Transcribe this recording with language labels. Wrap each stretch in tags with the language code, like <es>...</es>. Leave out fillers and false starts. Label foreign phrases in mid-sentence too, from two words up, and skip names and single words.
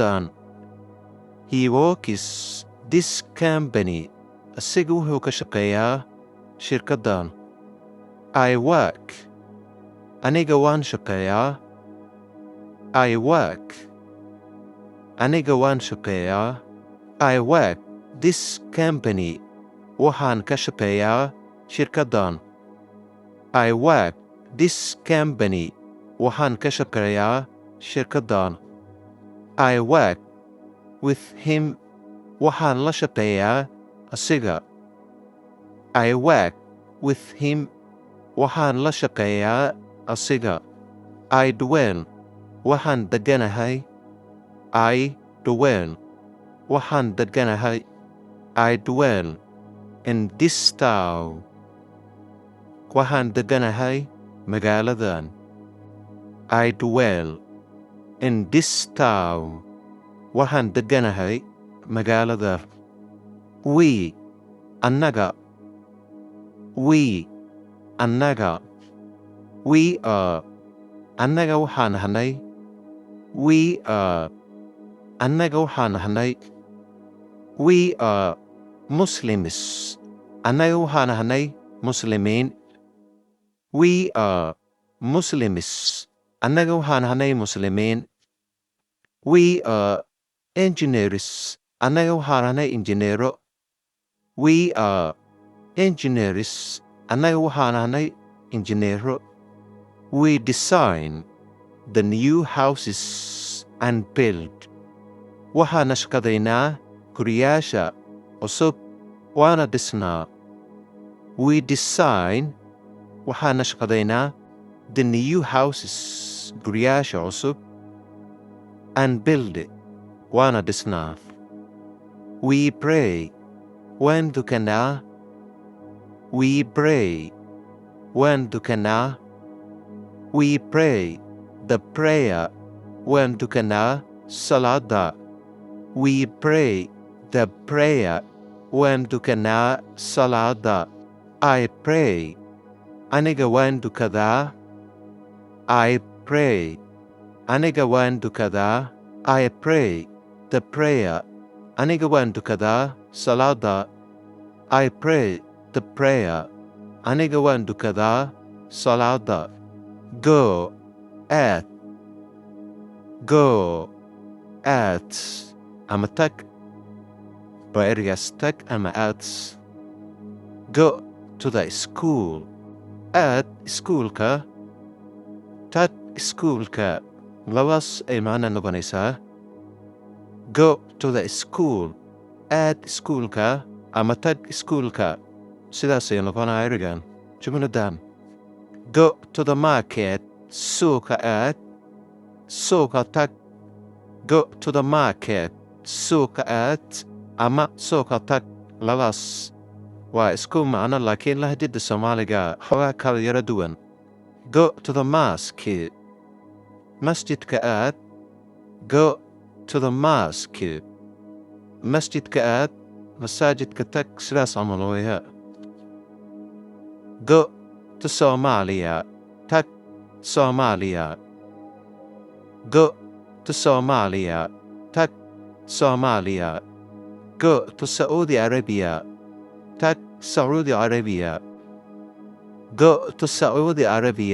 <en>He works this company.</en> <so>asigu wuxuu ka shaqeeyaa shirkaddan.</so> <en>I work.</en> <so>Aniga waan shaqeeyaa.</so> <en>I work.</en> <so>Aniga waan shaqeeyaa.</so> <en>I work this company.</en> <so>Waxaan ka shaqeeyaa shirkaddan.</so> <en>I work this company.</en> <so>Waxaan ka shaqeeyaa shirkaddan.</so> <en>I work with him.</en> <so>Waxaan la shaqeeyaa asiga.</so> <en>I work with him.</en> <so>Waxaan la shaqeeyaa asiga.</so> <en>I dwell.</en> <so>Waxaan deganahay.</so> <en>I dwell.</en> <so>Waxaan deganahay.</so> <en>I dwell in this town.</en> <so>Waxaan deganahay magaaladan.</so> <en>I dwell in this town.</en> <so>Waxaan deganahay magaalada.</so> <en>We. Annaga. We.</en> <so>Annaga.</so> <en>We are.</en> <so>Annaga waxaan ahnay.</so> <en>We are.</en> <so>Annaga waxaan ahnay.</so> <en>We are Muslims.</en> <so>Annaga waxaan ahnay Muslimiin.</so> <en>We are Muslims.</en> <so>Annaga waxaan ahnay Muslimiin.</so> <en>We are engineers.</en> <so>Annaga waxaan ahnay injineero.</so> <en>We are engineers.</en> <so>Annaga waxaan ahnay injineero.</so> <en>We design the new houses and build.</en> <so>Waxaan nashqadaynaa guriyaasha cusub waana dhisnaa.</so> <en>We design.</en> <so>Waxaan nashqadaynaa</so> <en>the new houses</en> <so>guriyaasha cusub</so> <en>and build it.</en> <so>Waana dhisnaa.</so> <en>We pray.</en> <so>Waan dukanaa.</so> <en>We pray.</en> <so>Waan dukanaa.</so> <en>We pray the prayer.</en> <so>Waan dukanaa salaada.</so> <en>We pray the prayer.</en> <so>Waan dukanaa salaada.</so> <en>I pray.</en> <so>Aniga waan dukadaa.</so> <en>I pray.</en> <so>Aniga waan dukadaa.</so> <en>I pray the prayer.</en> <so>Aniga waan dukadaa salaada.</so> <en>I pray the prayer.</en> <so>Aniga waan dukadaa salaada.</so> <en>Go at. Go at.</en> <so>Ama tag. Ereygaas tag ama at.</so> <en>Go to the school. At schoolka.</en> <so>Tag schoolka. Labaas ay macna noqonaysaa.</so> <en>Go to the school.</en> <so>At schoolka ama tag schoolka. Sidaas ay noqonaa ereygan. Jumladan.</so> <en>Go to the market.</en> <so>Suuqa aad. Suuqa tag.</so> <en>Go to the market.</en> <so>Suuqa aad ama suuqa tag. Labaas waa isku macno laakiin lahdida Soomaaliga xogaa kala yara duwan.</so> <en>Go to the mosque.</en> <so>Masjidka aad.</so> <en>Go to the mosque.</en> <so>Masjidka aad. Masaajidka tag. Sidaas camal weeyaa.</so> <en>Go to Somalia. Tag Somalia. Go to Somalia. Tag Somalia. Go to Saudi Arabia. Tag Saudi Arabia. Go to Saudi Arabia.</en>